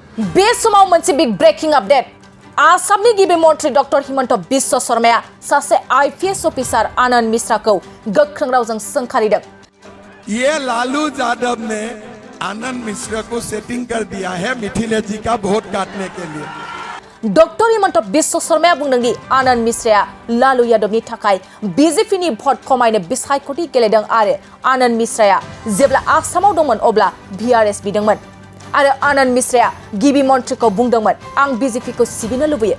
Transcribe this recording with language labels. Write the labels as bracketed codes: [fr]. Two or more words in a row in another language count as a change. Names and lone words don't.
[brx] बे समाव मोनसे [en] big breaking update [brx] आसामनि गिबि मन्थ्रि डक्टर हिमन्त बिश्व शर्माया सासे आईपीएस अफिसार आनंद मिश्राखौ गोख्रों रावजों सोंखारिदों। [hi] ये लालू यादव ने आनंद मिश्रा को सेटिंग कर दिया है मिथिलेश जी का वोट काटने के लिए। [brx] डक्टर हिमन्त बिश्व शर्माया बुंदों दि आनंद मिश्राया लालू यादवनि थाखाय बीजेपीनि भट खमायनो बिसायख'थि गेलेदों आरो आनंद मिश्राया जेब्ला आसामाव दंमोन अब्ला वीआरएस बिदोंमोन आरो आनंद मिश्राया गिबि मन्थ्रिखौ बुंदोंमोन आं बीजेपीखौ सिबिनो लुबैयो।